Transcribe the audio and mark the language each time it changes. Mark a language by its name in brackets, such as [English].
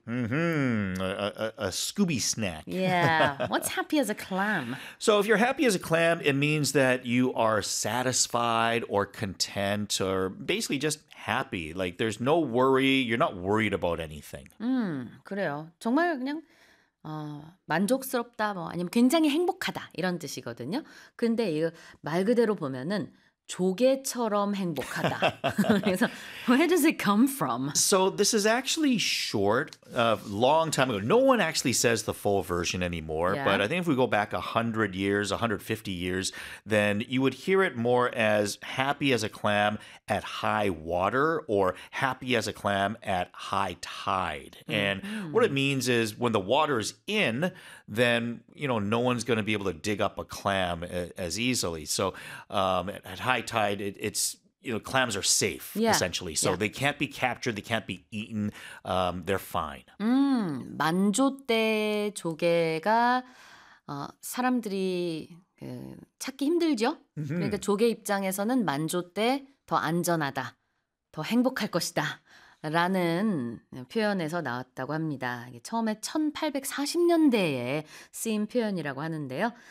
[English] Mm-hmm, a Scooby snack. Yeah, what's happy as a clam? So if you're happy as a clam, it means that you are satisfied or content or basically just happy. Like there's no worry, you're not worried about anything. [Korean] 그래요. 정말 그냥 만족스럽다, 뭐 아니면 굉장히 행복하다 이런 뜻이거든요. 근데 이거 말 그대로 보면은 조개처럼 행복하다. 그래서 [English] where does it come from? So this is actually short, long time ago. No one actually says the full version anymore. Yeah. But I think if we go back 100 years, 150 years, then you would hear it more as happy as a clam at high water or happy as a clam at high tide. Mm-hmm. And what it means is when the water is in, then, you know, no one's going to be able to dig up a clam as easily. So at high tide, it's, you know, clams are safe, yeah. essentially. So yeah. they can't be captured. They can't be eaten. They're fine. [Korean] 만조 때 조개가 사람들이 찾기 힘들죠. Mm-hmm. 그러니까 조개 입장에서는 만조 때 더 안전하다, 더 행복할 것이다. 라는 표현에서 나왔다고 합니다. 이게 처음에 1840년대에 쓰인 표현이라고 하는데요.